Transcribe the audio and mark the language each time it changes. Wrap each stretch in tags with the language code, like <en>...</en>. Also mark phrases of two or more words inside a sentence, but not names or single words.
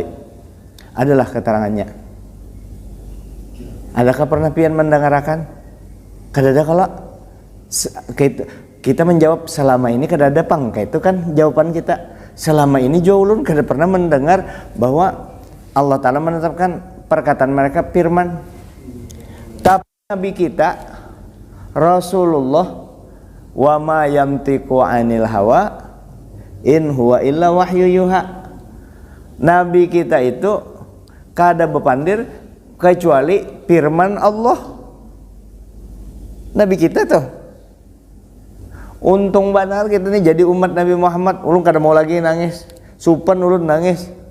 <id>Adalah keterangannya.</id> <bjn>Adakah pernah pian mendengarkan? Kadada kalau kita menjawab selama ini kadada pangka itu kan jawaban kita. Selama ini ulun kada pernah mendengar bahwa Allah Ta'ala menetapkan perkataan mereka firman.</bjn> <id>Tapi Nabi kita Rasulullah</id> <ar>وما ينطق عن الهوى إن هو إلا وحي يوحى.</ar> <bjn>Nabi kita itu kada bepandir kecuali firman Allah.</bjn> <id>Nabi kita tuh untung benar kita nih jadi umat Nabi Muhammad.</id> <bjn>Ulun kada mau lagi nangis, supan ulun nangis.</bjn>